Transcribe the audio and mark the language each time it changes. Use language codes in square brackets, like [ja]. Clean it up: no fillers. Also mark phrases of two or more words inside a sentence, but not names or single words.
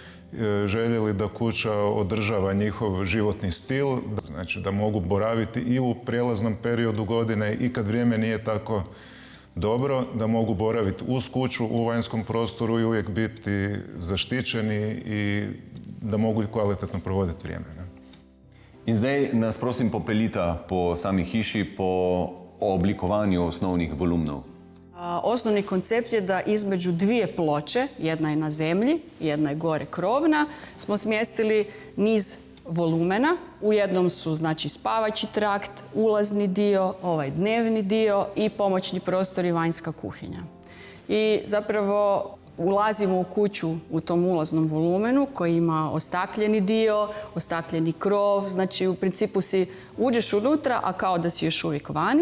[hr] željeli da kuća održava njihov životni stil, znači da mogu boraviti i u prijelaznom periodu godine i kad vrijeme nije tako dobro, da mogu boraviti uz kuću u vanjskom prostoru i uvijek biti zaštićeni i da mogu kvalitetno provoditi vrijeme. Ne? [sl] In zdaj nas prosim popeljita po sami hiši, po oblikovanju osnovnih volumnov. [hr] Osnovni koncept je da između dvije ploče, jedna je na zemlji, jedna je gore krovna, smo smjestili niz volumena. U jednom su, znači, spavaći trakt, ulazni dio, ovaj dnevni dio i pomoćni prostor i vanjska kuhinja. I zapravo ulazimo u kuću u tom ulaznom volumenu koji ima ostakljeni dio, ostakljeni krov, znači u principu uđeš unutra, a kao da si još uvijek vani.